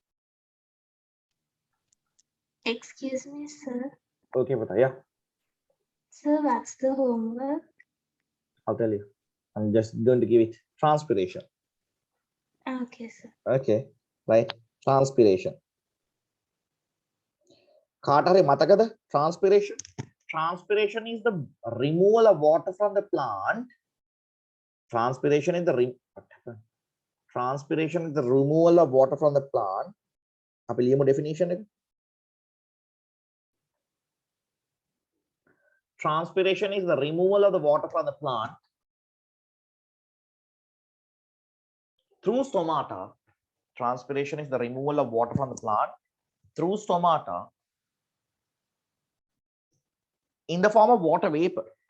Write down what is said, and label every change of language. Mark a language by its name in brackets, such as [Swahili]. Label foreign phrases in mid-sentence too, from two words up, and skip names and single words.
[English] Excuse me, sir. Okay, but yeah, Sir, what's the homework? I'll tell you. I'm just going to give it transpiration. Okay, sir. Okay, right. Transpiration. [Sinhala] කාටරි මතකද transpiration? [English] Transpiration is the removal of water from the plant. Transpiration is the transpiration is the removal of water from the plant. [Sinhala] අපි ලියමු definition එක. [English] Transpiration is the removal of the water from the plant through stomata. Transpiration is the removal of water from the plant through stomata in the form of water vapor.